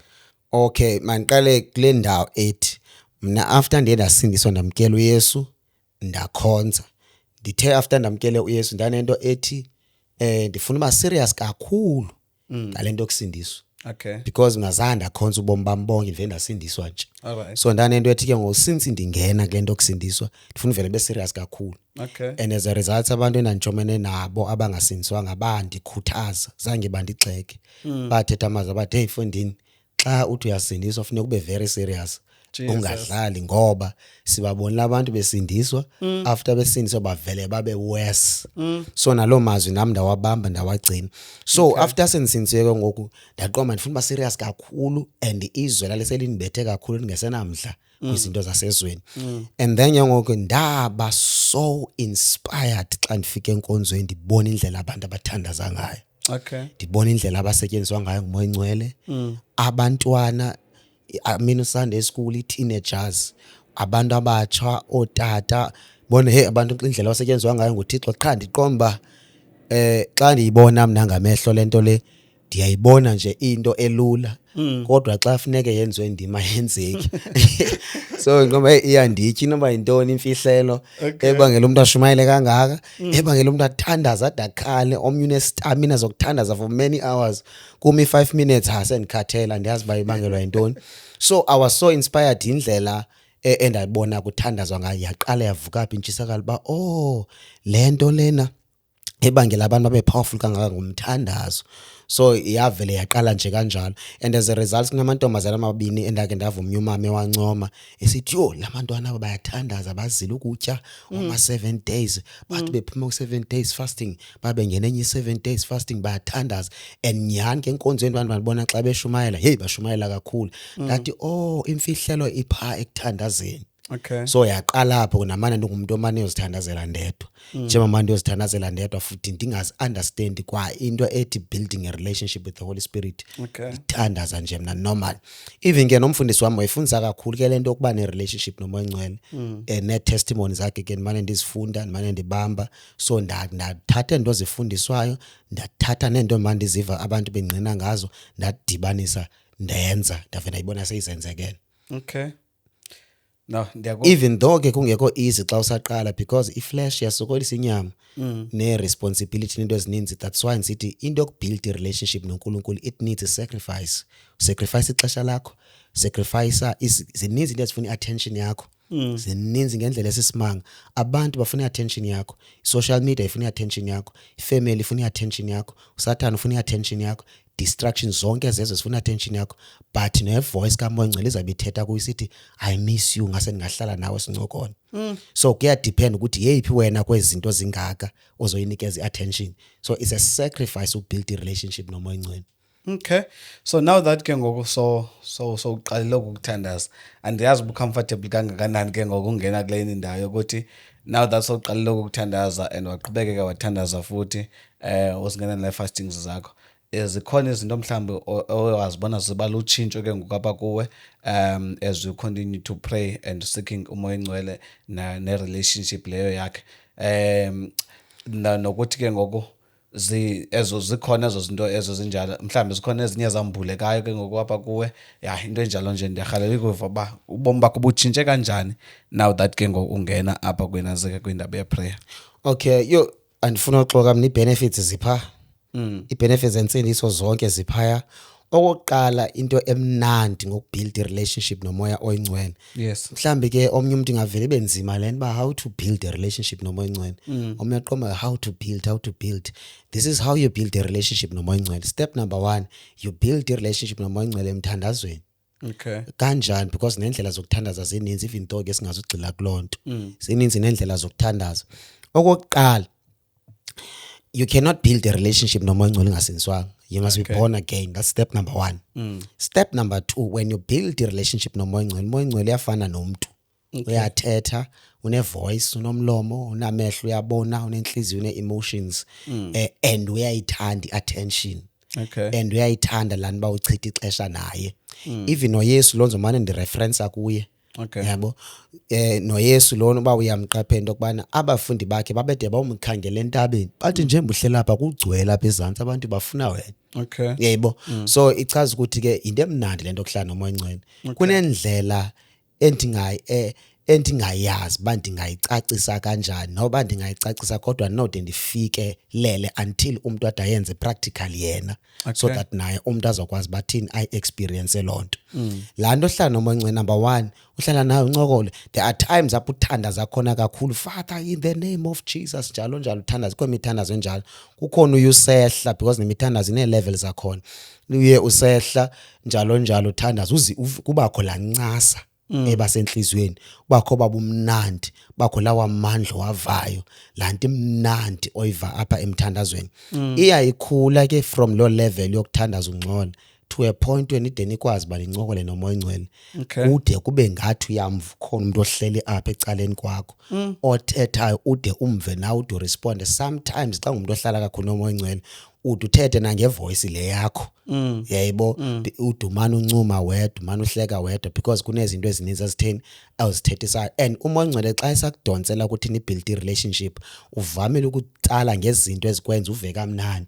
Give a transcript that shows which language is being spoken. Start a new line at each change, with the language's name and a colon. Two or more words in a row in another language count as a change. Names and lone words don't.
Xhosa: Okay mandiqale kule ndawo ethi mna after ndiye ndasindiswa ndamkela uYesu ndakhonza ndithe after ndamkele uYesu ndanento ethi ndifuna uba serious kakhulu ngalento yokusindiswa because ngazange ndakhonza ubomi bami bonke ndivele ndasindiswa nje so ndanento ethi ke since ndingena kule nto yokusindiswa ndifuna uvele
English: be serious
Xhosa: kakhulu
English: and as a result
Xhosa: abantu endandijomene nabo abangasindiswanga bandikhuthaza zange bandixeke bathetha amazwi bathi hey mfondini xa uthi uyasindiswa funeka ube
English: very serious
Xhosa: ungadlali ngoba sibabonile abantu besindiswa after besindiswa bavele babe worse so nalo mazwi nami ndawabamba ndawagcina so after sendisindisiwe ngoku ndaqoma ndifuna ba serious kakhulu and izwe laleselindibethe kakhulu ndingesenamdla kwizinto zasezweni
English: and then
Xhosa: ngoku ndaba
English: so inspired
Xhosa: xa ndifike enkonzweni ndibona indlela abantu abathandaza ngayo ndibona indlela abasetyenziswa ngayo ngumoya engcwele abantwana Sunday school i-teenagers abantu abatsha otata bona hey abantu indlela abasetyenziswa ngayo nguThixo qha ndiqomba xa ndiyibona mina ngamehlo lento le ndiyayibona nje into elula kodwa xa funeke yenziwe indima yenzeki so ngoba iyandityi noba yintoni imfihlelo ebangela umuntu ashumayele kangaka ebangela umuntu athandaza adakhale omnye unestamina zokuthandaza
English: for many hours
Xhosa: kumi 5 minutes sendikhathela ndiyazi ba ibangelwa yintoni
English: so I was so inspired
Xhosa: indlela endabona kuthandazwa ngayo yaqala yavuka apha intshisakala ba lento lena ebangela abantu babe powerful kangaka ngumthandazo so iyavele yaqala nje kanjalo
English: and as a result
Xhosa: kunamantombazana amabini endake ndavumya umama ewancoma esithi lamantwana aba bayathandaza bazile ukutya oma 7 days bathi bephuma ku7
English: days fasting
Xhosa: babe ngenenye 7
English: days fasting
Xhosa: bayathandaza and nyani ke enkonzweni abantu babona xa beshumayela hey bashumayela kakhulu ngathi imfihlelo ipha ekuthandazeni so yaqala lapho namana ndingumuntu omane uzithandazela ndedwa njengoba ndiyozithandazela ndedwa futhi ndingazi understand kwa into ethi
English: building a relationship with the Holy Spirit
Xhosa: ithandaza nje mina
English: normal even
Xhosa: ke nomfundisi wami wayefundisa kakhulu ke lento yokuba ne relationship nomoya engcwele ne testimony zakhe ke manje ndizifunda manje ndibamba so ndathatha into zifundiswayo ndathatha nento manje ndiziva abantu bengqina ngazo ndadibanisa ndenza ndavela ayibona seyizenzekela no
English: even though
Xhosa: ke kungekho easy xa usaqala because iflesh yasokolisa inyama ne responsibility into ezininzi
English: that's why
Xhosa: nsithi into yokubuild
English: a relationship
Xhosa: noNkulunkulu it
English: needs a sacrifice
Xhosa: ixesha lakho sacrifice zininzi into ezifuna attention yakho zininzi ngendlela esisimanga abantu bafuna attention yakho social media ifuna attention yakho family ifuna attention yakho uSathane ufuna attention yakho distractions zonke zezo zifuna attention yakho but ne voice kaMoya Engcwele izabe ithetha kuyisithi
English: I miss you
Xhosa: ngase ningahlala nawe sincokona so kuya depend ukuthi yeyiphi wena kwezinto zingaka ozoyinikeza attention
English: so it's a sacrifice to build a relationship
Xhosa: noMoya Engcwele.
English: So now that
Xhosa: ke ngoku so uqalile ukuthandaza andiyazi ubu comfortable kangakanani ke ngoku ungena kuleni ndawo ukuthi
English: now that so
Xhosa: uqalile ukuthandaza and waqhubekeka wathandaza futhi usingena le fastings zakho zikhona izinto mhlambe owazibona ziba lutshintsho ke ngokapha kuwe
English: as you continue to pray and seeking
Xhosa: umoya engcwele ne relationship leyo yakhe nokuthi ke ngoku ezo zikhona ezo zinto ezo zinjalo mhlambe zikhona ezinye zambulekayo ke ngokwapha kuwe into enjalo nje ndiyarhalela ukuva ba ubomi bakho butshintshe kanjani
English: now that
Xhosa: ke ngoku ungena apha kwinazeke kwindaba yeprayer. Okay, andifuna uxoka mna i-benefits zipha. I-benefits zensindiso zonke ziphaya. Okokuqala into emnandi ngokubuild i-relationship nomoya oyingcwele.
English: Yes.
Xhosa: Mhlambi ke omnye umuntu ingavele ibe nzima lena ba
English: how to build a relationship
Xhosa: nomoya oyingcwele. Omnye aqoma
English: how to build. This is how you build a relationship
Xhosa: nomoya oyingcwele.
English: Step number 1, you build a relationship
Xhosa: nomoya oyingcwele
English: emthandazweni. Okay.
Xhosa: Kanjani because nendlela zokuthandaza zininzi
English: even though
Xhosa: ke singazugxila kulonto. Zininzi nendlela zokuthandaza. Okokuqala,
English: you cannot build a relationship
Xhosa: nomoya oyingcwele ungasindiswanga.
English: You must be born again. That's step number 1. Step number 2, when you build a relationship
Xhosa: nomoya oyingcwele, umoya oyingcwele uyafana nomuntu. Uyathetha, une-voice, unomlomo, unamehlo, uyabona, unenhliziyo, une-emotions, and uyayithanda i-attention.
English: Okay.
Xhosa: And uyayithanda lana ba uchitha ixesha naye. Even noYesu lonzo manje ndireference kuye.
English: Okay.
Xhosa: Yabo. NoYesu lona ba uyamqaphela into kubana abafundi bakhe babede bawumkhangela entabeni. Bathi njengoba uhlela lapha kugcwele lapha ezantsi abantu bafuna wena.
English: Okay.
Xhosa: Yebo. So ichaza ukuthi ke into emnandi lento okuhlala nomoya oyingcwele. Kunendlela endingayazi bandingayicacisa kanjani noba ndingayicacisa kodwa node ndifike lele until umuntu ade ayenze practically yena. So that naye umuntu azokwazi bathini
English: I experience
Xhosa: lonto. La nto ohlala nomoya oyingcwele number 1 uhlala nayo uncokole.
English: There are times
Xhosa: apho uthandaza khona kakhulu
English: Father in the name of Jesus
Xhosa: njalo uthandaza kwemithandazo enjalo kukhona uyusehla because nemithandazo ine levels zakhona uye usehla njalo uthandaza kubakho la ncasa ebasenhlizweni bakho babumnandi bakho lawa amandla wavayo lanti imnandi oyiva apha emthandazweni iyayikhula ke
English: from low level
Xhosa: yokuthandaza ungcola
English: to a point when
Xhosa: ideni ikwazi balincokole nomoya oyingcwele ude kube ngathi uyamva khona umuntu ohlele apha ecaleni kwakho othethayo ude umve nawe ude respond. Sometimes xa umuntu ohlala kakhulu nomoya oyingcwele uthethe nangevoice le yakho yayibo udumana uncuma wedwa umana uhleka wedwa because kunezinto ezininzi ezitheni awuzithethisayo and umoya oyingcwele xa esakudonsela ukuthi ni build relationship uvamile ukutsala ngezinto ezikwenza uve kamnandi.